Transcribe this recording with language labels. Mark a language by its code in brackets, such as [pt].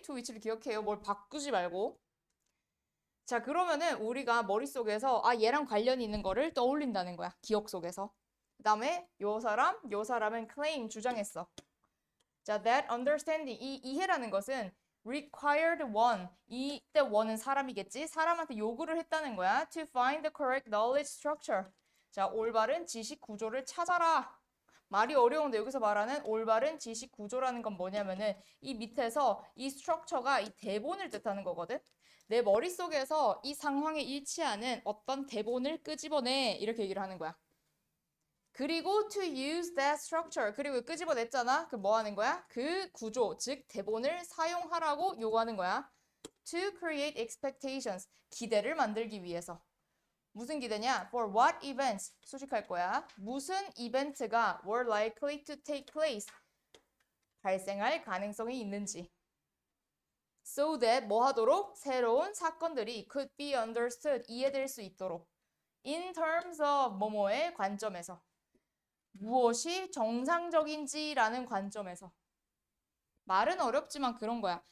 [en] to which [ko] 를 기억해요 뭘 바꾸지 말고 자, 그러면은 우리가 머릿속에서 얘랑 관련이 있는 거를 떠올린다는 거야. 기억 속에서. 그 다음에 요 사람은 claim, 주장했어. 자, [en] that understanding, [ko] 이 이해라는 것은 [en] required one, [ko] 이때 one은 사람이겠지? 사람한테 요구를 했다는 거야. [en] to find the correct knowledge structure. [ko] 자, 올바른 지식 구조를 찾아라. 말이 어려운데 여기서 말하는 올바른 지식 구조라는 건 뭐냐면은 이 밑에서 이 structure가 이 대본을 뜻하는 거거든. 내 머릿속에서 이 상황에 일치하는 어떤 대본을 끄집어내 이렇게 얘기를 하는 거야. 그리고 [en] to use that structure [ko] 그리고 끄집어냈잖아. 그 뭐 하는 거야? 그 구조 즉 대본을 사용하라고 요구하는 거야. [en] to create expectations [ko] 기대를 만들기 위해서. 무슨 기대냐? [en] For what events [ko] 수식할 거야. 무슨 이벤트가 [en] were likely to take place [ko] 발생할 가능성이 있는지. [en] So that [ko] 뭐 하도록? 새로운 사건들이 [en] could be understood [ko] 이해될 수 있도록 [en] in terms of [ko] 뭐뭐의 관점에서 무엇이 정상적인지라는 관점에서 말은 어렵지만 그런 거야.